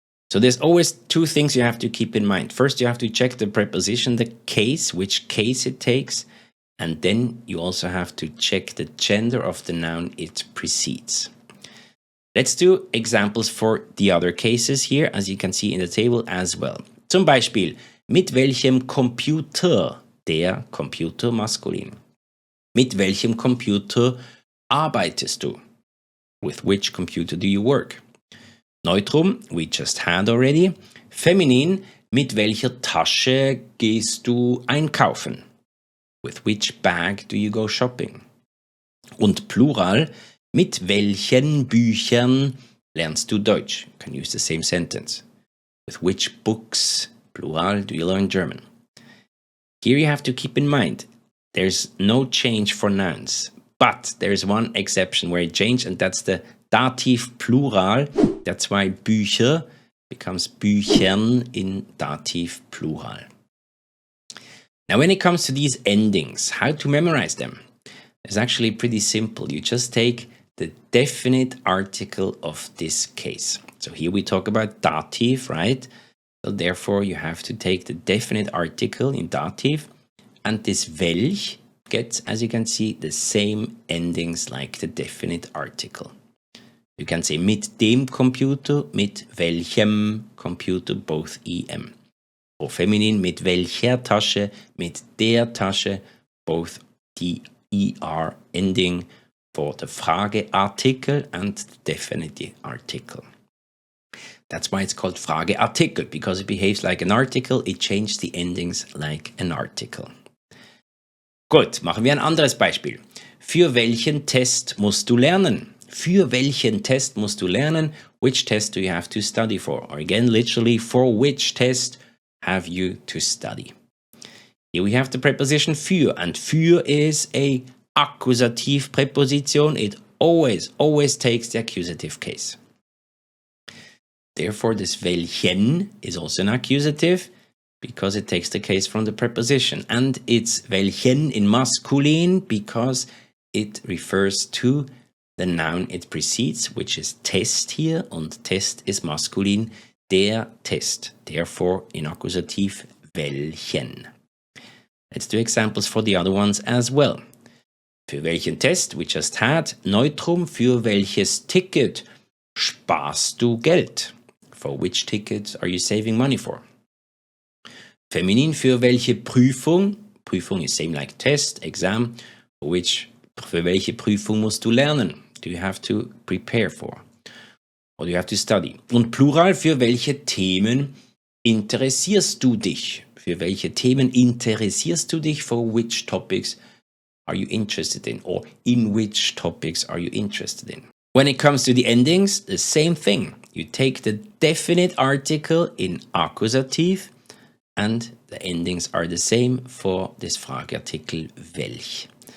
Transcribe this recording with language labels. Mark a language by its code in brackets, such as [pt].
[en] So there's always two things you have to keep in mind. First, you have to check the preposition, the case, which case it takes, and then you also have to check the gender of the noun it precedes. Let's do examples for the other cases here, as you can see in the table as well. [de] Zum Beispiel, mit welchem Computer, der Computer maskulin. Mit welchem Computer arbeitest du? [en] With which computer do you work? Neutrum, we just had already. [de] Feminin, mit welcher Tasche gehst du einkaufen? [en] With which bag do you go shopping? [de] Und Plural, mit welchen Büchern lernst du Deutsch? [en] You can use the same sentence. With which books, plural, do you learn German? Here you have to keep in mind, there's no change for nouns, but there's one exception where it changed, and that's the dative plural. That's why Bücher becomes Büchern in dative plural. Now, when it comes to these endings, how to memorize them? It's actually pretty simple. You just take the definite article of this case. So here we talk about dative, right? So therefore you have to take the definite article in dative, and this welch gets, as you can see, the same endings like the definite article. You can say [de] mit dem Computer, mit welchem Computer, [en] both em. Or feminin, [de] mit welcher Tasche, mit der Tasche, [en] both the er ending for the Frageartikel and the definite article. That's why it's called Frageartikel, because it behaves like an article, it changes the endings like an article. [de] Gut, machen wir ein anderes Beispiel. Für welchen Test musst du lernen? Für welchen Test musst du lernen? [en] Which test do you have to study for? Or again, literally, for which test have you to study? Here we have the preposition für, and für is a Akkusativ preposition. It always takes the accusative case. Therefore, this welchen is also an accusative because it takes the case from the preposition. And it's welchen in masculine because it refers to the noun it precedes, which is Test here, und Test is masculine, der Test. Therefore, in Akkusativ, welchen. Let's do examples for the other ones as well. [de] Für welchen Test [en] we just had, [de] Neutrum, für welches Ticket sparst du Geld? [en] For which ticket are you saving money for? [de] Feminin, für welche Prüfung? [en] Prüfung is same like test, exam. [de] Für welche Prüfung musst du lernen? [en] Do you have to prepare for? Or do you have to study? [de] Und Plural, für welche Themen interessierst du dich? Für welche Themen interessierst du dich? [en] For which topics are you interested in? Or in which topics are you interested in? When it comes to the endings, the same thing. You take the definite article in Akkusativ and the endings are the same for this Frageartikel welch.